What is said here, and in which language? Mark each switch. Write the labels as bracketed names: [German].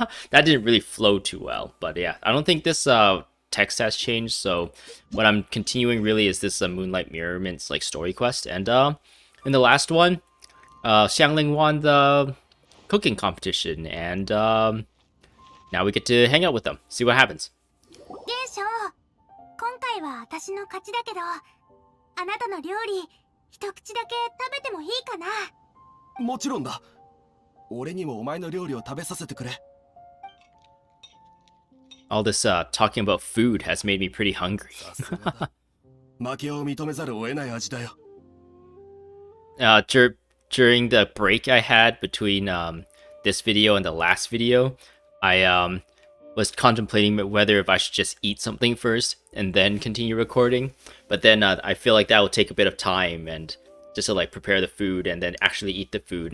[English] That didn't really flow too well, but yeah. I don't think this text has changed, so what I'm continuing really is this Moonlight Merriment's like story quest. And in the last one, Xiangling won the cooking competition, and now we get to hang out with them, see what happens. [Japanese] ゲイショー、今回は私の勝ちだけど、あなたの料理一口だけ食べてもいいかな？もちろんだ。俺にもお前の料理を食べさせてくれ。 [English] All this talking about food has made me pretty hungry. [Japanese] 負けを認めざるを得ない味だよ。 [English] During the break I had between this video and the last video, I was contemplating whether if I should just eat something first and then continue recording. But then I feel like that will take a bit of time and just to like prepare the food and then actually eat the food.